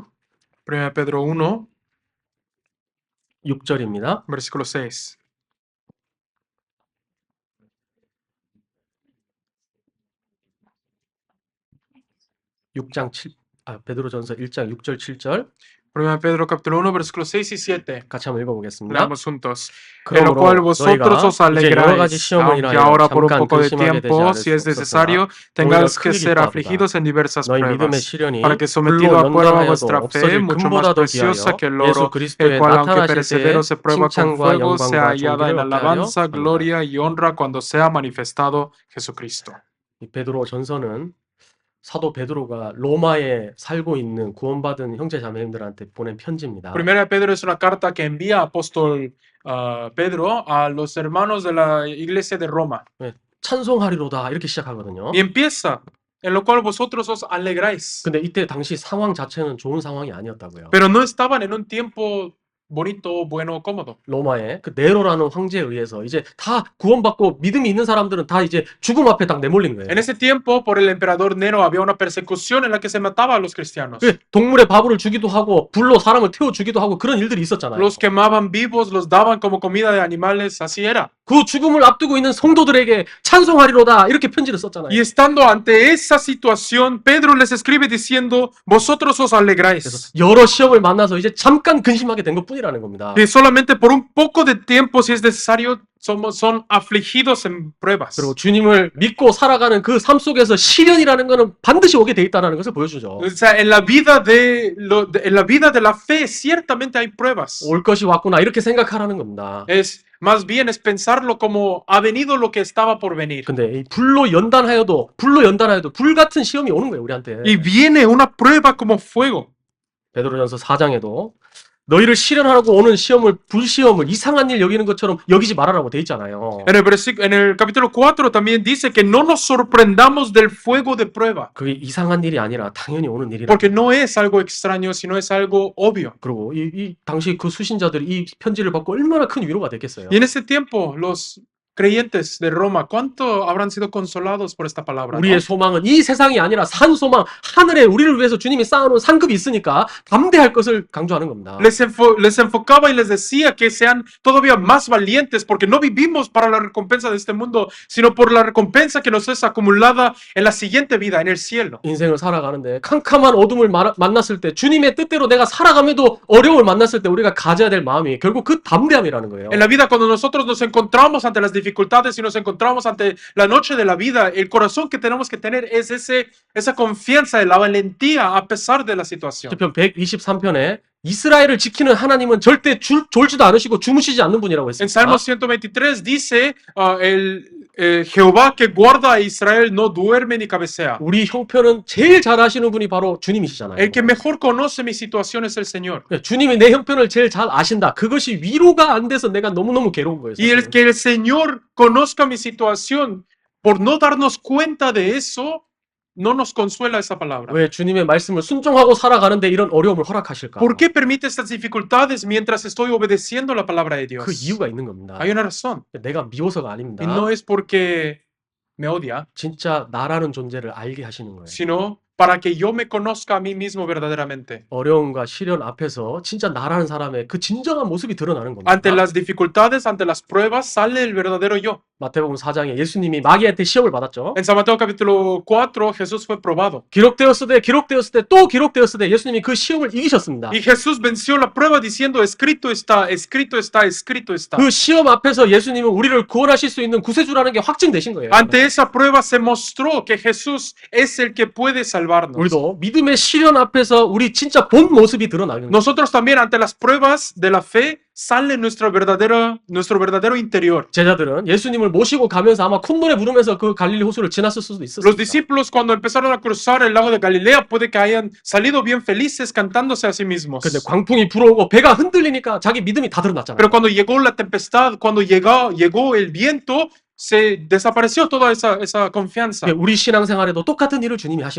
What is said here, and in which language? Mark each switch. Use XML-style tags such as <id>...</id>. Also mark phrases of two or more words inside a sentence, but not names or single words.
<es>Primera de Pedro 1,</es> <ko>6절입니다.</ko> <es>versículo 6.</es> <ko>베드로전서 1장 6절 7절</ko> <es>Primera de Pedro capítulo 1, versículo 6 y 7.</es> <ko>같이 한번 읽어보겠습니다.</ko> <es>Leamos juntos. En lo</es> <ko>그러므로</ko> <es>cual vosotros os</es> <ko>너희가 이제 여러 가지</ko> <es>alegráis,</es> <ko>시험을</ko> <es>aunque</es> <ko>인하여</ko> <es>ahora por un</es> <ko>잠깐</ko> <es>poco de</es> <ko>근심하게 되지</ko> <es>tiempo,</es> <ko>않을</ko> <es>si es</es> <ko>수 없었으나</ko> <es>necesario,</es> <ko>오히려</ko> <es>tengáis que</es> <ko>크게</ko> <es>ser</es> <ko>기뻐하도다.</ko> <es>afligidos en diversas</es> <ko>너희 믿음의</ko> <es>pruebas,</es> <ko>시련이</ko> <es>para que</es> <ko>불로</ko> <es>sometido a prueba vuestra</es> <ko>연단하여도</ko> <es>fe,</es> <ko>없어질</ko> <es>mucho más</es> <ko>금보다 더</ko> <es>preciosa</es> <ko>귀하여</ko> <es>que el</es> <ko>예수</ko> <es>oro,</es> <ko>그리스도의</ko> <es>el cual aunque</es> <ko>나타나실</ko> <es>perecedero</es> <ko>때에</ko> <es>se prueba con</es> <ko>칭찬과</ko> <es>fuego, sea</es> <ko>영광과</ko> <es>hallada en</es> <ko>존귀를 얻게 하려</ko> <es>alabanza,</es> <ko>합니다.</ko> <es>gloria y honra cuando sea manifestado Jesucristo.</es> <ko>이 베드로 전서는 사도 베드로가 로마에 살고 있는 구원받은 형제 자매님들한테 보낸 편지입니다.</ko> <es>Primera de Pedro es una carta que envía apóstol Pedro a los hermanos de la iglesia de Roma.</es> <ko>네, 찬송하리로다 이렇게 시작하거든요.</ko> <es>Y empieza, en lo cual vosotros os alegráis.</es> <ko>근데 이때 당시 상황 자체는 좋은 상황이 아니었다고요.</ko> <es>Pero no estaban en un tiempo bonito, bueno, cómodo.</es> <ko>로마의 그 네로라는 황제에 의해서 이제 다 구원받고 믿음이 있는 사람들은 다 이제 죽음 앞에 딱 내몰린 거예요.</ko> <es>En ese tiempo, por el emperador Nero, había una persecución en la que se mataba a los cristianos.</es> <ko>그 동물의 밥을 주기도 하고 불로 사람을 태워 주기도 하고 그런 일들이 있었잖아요.</ko> <es>Los quemaban vivos, los daban como comida de animales, así era.</es> <ko>그 죽음을 앞두고 있는 성도들에게 찬송하리로다 이렇게 편지를 썼잖아요.</ko> <es>Y estando ante esa situación, Pedro les escribe diciendo, vosotros os</es> <ko>그래서</ko> <es>alegráis.</es> <ko>여러 시험을 만나서 이제 잠깐 근심하게 된 것뿐이라는 겁니다.</ko> <es>Que solamente por un poco de tiempo, si es necesario, son afligidos en pruebas.</es> <ko>그리고 주님을 믿고 살아가는 그 삶 속에서 시련이라는 것은 반드시 오게 돼 있다는 것을 보여주죠.</ko> <es>O sea, en la vida en la vida de la fe, ciertamente hay pruebas.</es> <ko>올 것이 왔구나 이렇게 생각하라는 겁니다.</ko> <es>Es más bien es pensarlo como ha venido lo que estaba por venir.</es> <ko>근데 이 불로 연단하여도 불 같은 시험이 오는 거예요, 우리한테.</ko> <es>Y viene una prueba como fuego.</es> <ko>베드로전서 4장에도 너희를 시련하라고 오는 시험을 불시험을 이상한 일 여기는 것처럼 여기지 말아라고 돼 있잖아요.</ko> <es>En el capítulo 4 también dice que no nos sorprendamos del fuego de prueba,</es> <ko>그게 이상한 일이 아니라 당연히 오는 일이라.</ko> <es>porque no es algo extraño, sino es algo obvio.</es> <ko>그리고 이 당시 그 수신자들이 이 편지를 받고 얼마나 큰 위로가 됐겠어요.</ko> <es>Y en ese tiempo, los creyentes de Roma, ¿cuánto habrán sido consolados por esta palabra? ¿No?</es> <ko>우리의 소망은 이 세상이 아니라 산 소망, 하늘에 우리를 위해서 주님이 쌓아놓은 상급이 있으니까 담대할 것을 강조하는 겁니다.</ko> <es>Les enfocaba y les decía que sean todavía más valientes, porque no vivimos para la recompensa de este mundo, sino por la recompensa que nos es acumulada en la siguiente vida, en el cielo.</es> <ko>인생을 살아가는데 캄캄한 어둠을 만났을 때 주님의 뜻대로 내가 살아감에도 어려움을 만났을 때 우리가 가져야 될 마음이 결국 그 담대함이라는 거예요.</ko> <es>En la vida, cuando nosotros nos encontramos ante las dificultades y nos encontramos ante la noche de la vida, el corazón que tenemos que tener es esa confianza, la valentía a pesar de la situación.</es> <ko>시편 123편에 이스라엘을 지키는 하나님은 절대 졸지도 않으시고 주무시지 않는 분이라고</ko> <es>En</es> <ko>했습니다.</ko> <es>Salmo 123 dice, Jehová que guarda a Israel no duerme ni cabecea.</es> <ko>우리 형편은 제일 잘 아시는 분이 바로 주님이시잖아요.</ko> <es>El que mejor conoce mi situación es el Señor.</es> <ko>주님이 내 형편을 제일 잘 아신다. 그것이 위로가 안 돼서 내가 너무너무 괴로운 거예요.</ko> <es>Y el que el Señor conozca mi situación, por no darnos cuenta de eso, no nos consuela esa palabra.</es> <ko>왜 주님의 말씀을 순종하고 살아가는데 이런 어려움을 허락하실까?</ko> <es>¿Por qué permite estas dificultades mientras estoy obedeciendo la palabra de</es> <ko>그</ko> <es>Dios?</es> <ko>이유가 있는 겁니다.</ko> <es>Hay una razón.</es> <ko>내가 미워서가 아닙니다.</ko> <es>Y no es porque me odia,</es> <ko>진짜 나라는 존재를 알게 하시는 거예요.</ko> <es>sino para que yo me conozca a mí mismo verdaderamente.</es> <ko>어려움과 시련 앞에서 진짜 나라는 사람의 그 진정한 모습이 드러나는 겁니다.</ko> <es>Ante las dificultades, ante las pruebas, sale el verdadero yo.</es> <ko>마태복음 4장에 예수님이 마귀한테 시험을 받았죠.</ko> <es>En San Mateo capítulo 4, Jesús fue probado.</es> <ko>기록되었을 때 또 기록되었을 때 예수님이 그 시험을 이기셨습니다.</ko> <es>Y Jesús venció la prueba diciendo, escrito está, escrito está, escrito está.</es> <ko>그 시험 앞에서 예수님은 우리를 구원하실 수 있는 구세주라는 게 확증되신 거예요.</ko> <es>Ante esa prueba se mostró que Jesús es el que puede salvarnos.</es> <ko>우리도 믿음의 시련 앞에서 우리 진짜 본 모습이 드러나는 거예요.</ko> <es>Nosotros también ante las pruebas de la fe sale nuestro verdadero interior.</es> <ko>제자들은 예수님을 모시고 가면서 아마 콧노래 부르면서 그 갈릴리 호수를 지났을 수도</ko> <es>Los</es> <ko>있었습니다.</ko> <es>discípulos cuando empezaron a cruzar el lago de Galilea puede que hayan salido bien felices cantándose a sí mismos.</es> <ko>근데 광풍이 불어오고 배가 흔들리니까 자기 믿음이 다 드러났잖아요.</ko> <es>Pero cuando llegó la tempestad, cuando llegó el viento, se desapareció toda esa confianza.</es> <ko>우리 신앙생활에도 똑같은 일을 주님이 하시는</ko>